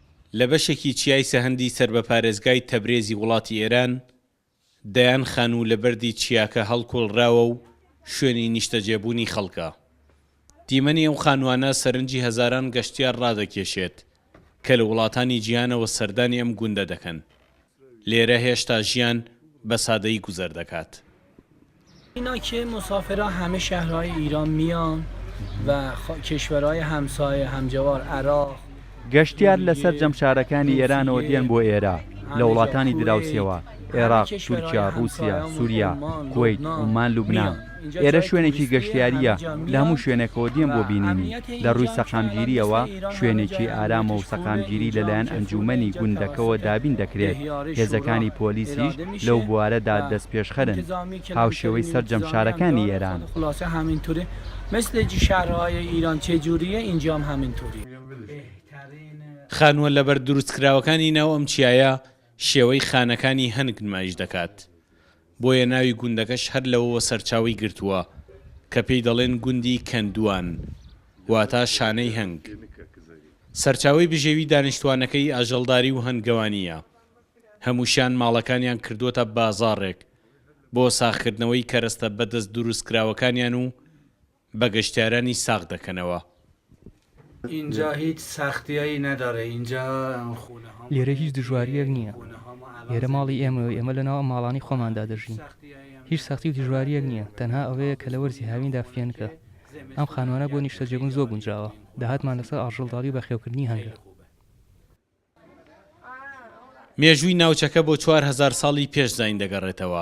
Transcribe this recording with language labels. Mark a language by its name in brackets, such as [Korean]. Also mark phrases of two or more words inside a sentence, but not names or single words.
[Central Kurdish] لە بەشێکی چیای سەهەندی سەربەپارێزگای تەبرێزی وڵاتی ئێران دەیان خان و لە بەردی چیاکە هەڵکۆڵراوە و شوێنی نیشتەجێبوونی خەڵکە. دیمەنی ئەو خانوانە سەرنجی هەزاران گەشتیار ڕادەکێشێت کە لە وڵاتانی جیهانەوە سەردانی ئەم گوندە دەکەن. لێرە هێشتا ژیان بە سادەیی گوزەر دەکات. [Persian] اینا که مسافرها همه شهرهای ایران میان و کشورهای همسایه همجوار عراق [Central Kurdish] گەشتیار لەسەر جەمشارەکانی ئێرانەوە دێن بۆ ئێرە لە وڵاتانی دراوسێەوە عێراق، تورکیا، رووسیا، سووریا، کوێیت، عومان، لوبنان. ئێرە شوێنێکی گەشتیاریە لە هەموو شوێنێکەوە دێن بۆ بینینی. لە ڕووی سەقامگیریەوە شوێنێکی ئارامە و سەقامگیری لەلایەن ئەنجومەنی گوندەکەەوە دابین دەکرێت. هێزەکانی پۆلیسیش لەو بوارەدا دەست پێشخەرن هاوشێوەی سەر جەمشارەکانی ئێران. [Persian] مثل شهرهای ایران چجوریه اینجا هم همینطوری. [Central Kurdish] خانووە لەبەر دروستکراوەکانی ناو ئەم چیایە شێوەی خانەکانی هەنگ نمایش دەکات. بۆیە ناوی گوندەکەش هەر لەوەوە سەرچاوی گرتووە کە پێی دەڵێن گوندی کەندوان واتە شانەی هەنگ. سەرچاوی بژێوی دانیشتوانەکەی ئاژەڵداری و هەنگەوانیە. هەمووشیان ماڵەکانیان کردووەتە بازاڕێک بۆ ساخکردنەوەی کەرەستە بەدەست دروستکراوەکانیان و بە گەشتیارانی ساغ دەکەنەوە. [Persian] اینجا هیچ سختیایی نداره. اینجا خونه ها [Central Kurdish] لێرە هیچ دژواریەک نییە. لێرە ماڵی ئێمە لەناو ماڵانی خۆماندا دەژین. هیچ سەختی و دژواریەک نییە. تەنها ئەوەیە کە لە وەرزی هاویندا فێنکە. ئەم خانوانە بۆ نیشتەجێبوون زۆر گونجاوە. داهاتمان لەسەر ئاژەڵداری و بەخێوکردنی هەنگە. مێژووی ناوچەکە بۆ 4000 ساڵی پێش زاین دەگەڕێتەوە.